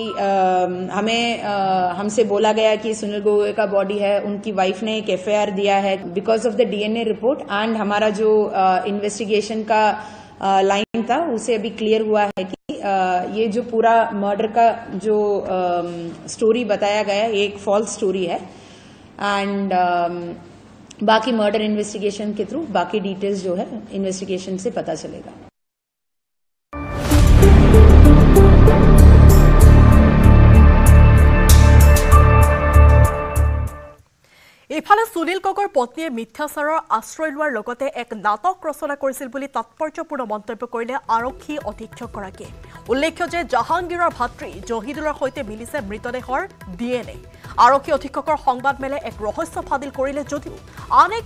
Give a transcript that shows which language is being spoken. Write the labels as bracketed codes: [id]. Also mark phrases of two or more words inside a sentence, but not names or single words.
[hi] हमसे बोला गया कि सुनील गगोई का बॉडी है उनकी वाइफ ने एक एफआईआर दिया है [en] because of the DNA report and [hi] हमारा जो इन्वेस्टिगेशन का लाइन था उसे अभी क्लियर हुआ है कि ये जो पूरा मर्डर का जो स्टोरी बताया गया है एक [en] false story [hi] है एंड बाकी [en] murder investigation [hi] के थ्रू बाकी डिटेल्स जो है इन्वेस्टिगेशन से पता चलेगा [as] ইফালে সুনীল গগৈৰ পত্নীয়ে মিথ্যাচাৰৰ আশ্ৰয় লোৱাৰ লগতে এক নাটক ৰচনা কৰিছিল বুলি তাৎপৰ্যপূৰ্ণ মন্তব্য কৰিলে আৰক্ষী অধীক্ষকগৰাকীয়ে উল্লেখ্য যে জাহাংগীৰৰ ভাতৃ জহিদুলৰ সৈতে মিলিছে মৃতদেহৰ ডিএনএ আৰক্ষী অধীক্ষকৰ সংবাদ মেলে এক ৰহস্য ফাদিল কৰিলে যদিও আন এক